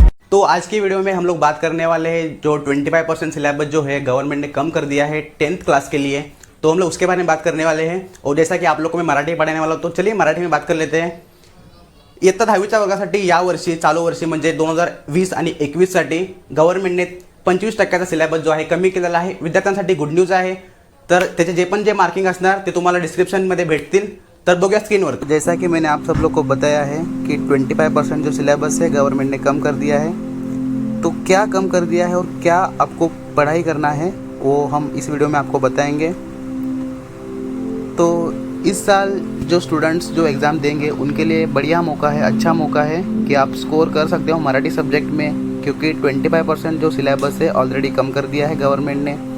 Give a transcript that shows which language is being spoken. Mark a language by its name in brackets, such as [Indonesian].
[Hindi] तो आज की वीडियो में हम लोग बात करने वाले हैं जो 25% सिलेबस जो है गवर्नमेंट ने कम कर दिया है 10th क्लास के लिए, तो हम लोग उसके बारे में बात करने वाले हैं। और जैसा कि आप लोग को मैं मराठी पढ़ाने वाला हूं, तो चलिए मराठी में बात कर लेते हैं। [Marathi] इयत्ता 10वीच्या वर्गासाठी यावर्षी चालू वर्षी म्हणजे 2020 आणि 21साठी गव्हर्नमेंटने 25% सिलेबस जो आहे कमी केलेला आहे। विद्यार्थ्यांसाठी गुड न्यूज आहे। तर त्याचे जे मार्किंग असणार ते तुम्हाला डिस्क्रिप्शनमध्ये भेटतील। तर बघूया स्क्रीनवर। [Hindi] जैसा कि मैंने आप सब लोग को बताया है कि 25% जो सिलेबस है गवर्नमेंट ने कम कर दिया है। तो क्या कम कर दिया है और क्या आपको पढ़ाई करना है वो हम इस वीडियो में आपको बताएंगे। तो इस साल जो स्टूडेंट्स जो एग्ज़ाम देंगे उनके लिए बढ़िया मौका है, अच्छा मौका है कि आप स्कोर कर सकते हो मराठी सब्जेक्ट में, क्योंकि 25% जो सिलेबस है ऑलरेडी कम कर दिया है गवर्नमेंट ने।